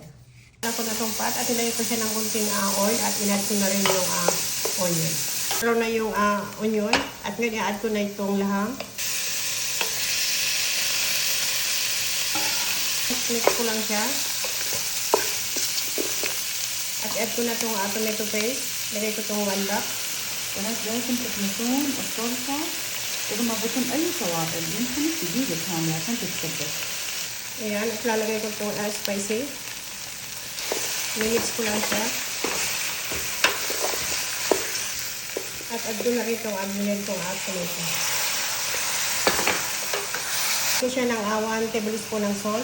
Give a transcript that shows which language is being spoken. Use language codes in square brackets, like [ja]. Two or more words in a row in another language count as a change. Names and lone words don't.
[tl] Ako na itong pot at ilagay ko siya ng kunting oil at in-add ko na rin yung onion. Pero na yung onion at ngayon i-add ko na itong laham. Mix ko lang siya. At add ko na itong [en] tomato paste. [tl] Lagay ko itong 1 cup. [ar] بنات لازم تخلطون الصلصة إذا ما ضفتم أي توابل يمكن دقيقة كاملة عشان تتسبك. [tl] Ayan, at lalagay ko itong spicy. Mix ko lang siya. At add ko na rin itong binili kong tomato. Ito siya ng 1 tablespoon ng salt.